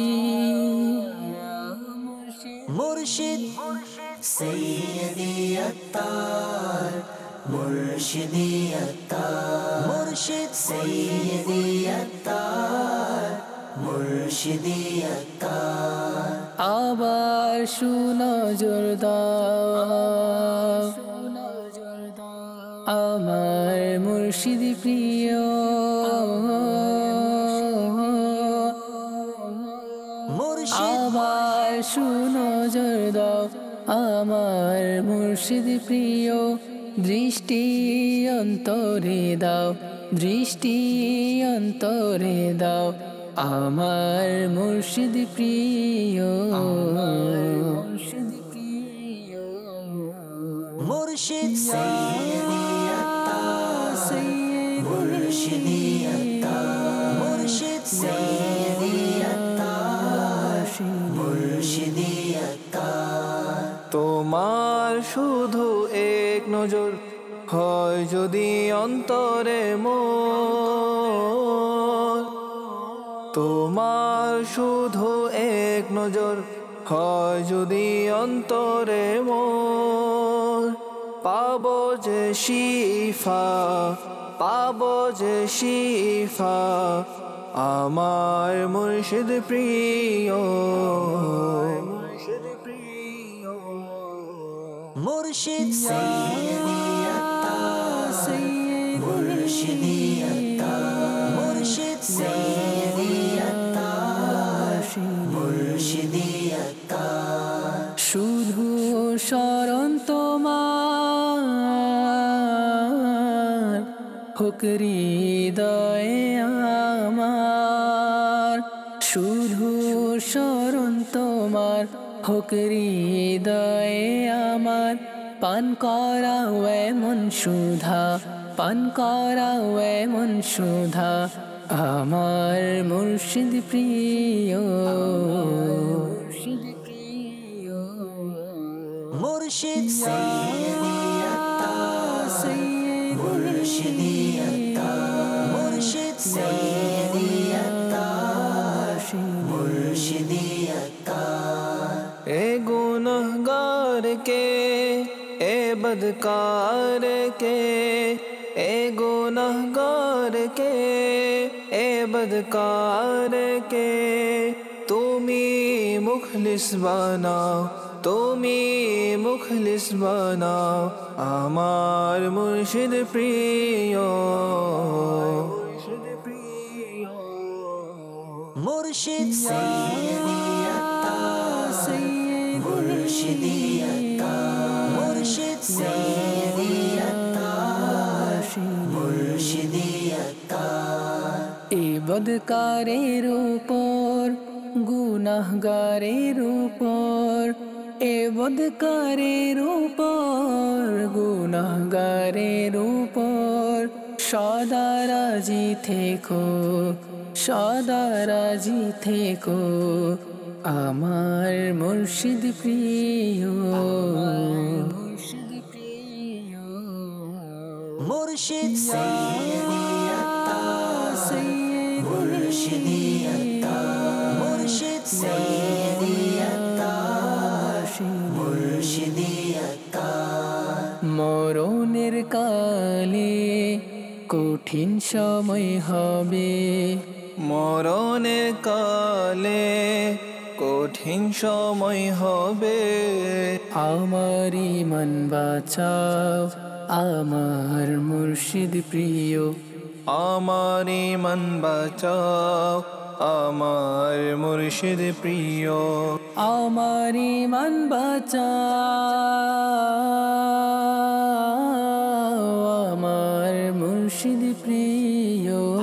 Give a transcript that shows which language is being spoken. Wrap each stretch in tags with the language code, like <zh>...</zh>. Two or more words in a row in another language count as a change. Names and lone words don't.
<ar>مرشد سيدي عطار مرشدي عطار مرشد سيدي عطار مرشدي عطار</ar> <bn>আবার সুনজর দাও আমার মুর্শিদ প্রিয় আবার সুনজর দাও আমার মুর্শিদ প্রিয় দৃষ্টি অন্তরে দাও দৃষ্টি অন্তরে দাও আমার মুর্শিদ প্রিয়</bn> <ar>مرشد سيدي عطار مرشدي عطار مرشد سيدي عطار مرشدي عطار</ar> <bn>তোমার শুধু এক নজর হয় যদি অন্তরে মোর তোমার শুধু এক নজর হয় যদি অন্তরে মোর পাবো যে শিফা পাবো যে শিফা আমার মুর্শিদ প্রিয়</bn> <ar>مرشد سيدي عطار مرشدي عطار مرشد سيدي عطار مرشدي عطار</ar> <bn>শুধু শরণ তোমার হোক হৃদয়ে আমার শুধু শরণ তোমার হোক হৃদয়ে আমার পান করাও এমন সুধা পান করাও এমন সুধা আমার মুর্শিদ প্রিয়</bn> <ar>مرشد سيدي عطار مرشدي عطار مرشد سيدي عطار مرشدي عطار</ar> <bn>এ গুনাহগার কে এ বদকার কে এ গুনাহগার কে এ বদকার কে তুমি মুখলিস বানাও তুমি মুখলিস বানাও আমার মুর্শিদ প্রিয়</bn> <ar>مرشد سيدي عطار مرشدي عطار مرشد سيدي عطار مرشدي عطار</ar> <bn>ইবাদতকারের উপর গুনাহগারের উপর ইবাদতকারের উপর গুনাহগারের উপর সদা রাজি থেকো সদা রাজি থেকো আমার মুর্শিদ প্রিয়</bn> <ar>مرشد سيدي عطار مرشدي عطار مرشد سيدي عطار مرشدي عطار</ar> <bn>মরণের কালে কঠিন সময় হবে মরণের কালে কঠিন সময় হবে আমার ইমান বাঁচাও আমার মুর্শিদ প্রিয় আমার ইমান বাঁচাও আমার মুর্শিদ প্রিয় আমার ইমান বাঁচাও আমার মুর্শিদ প্রিয়</bn>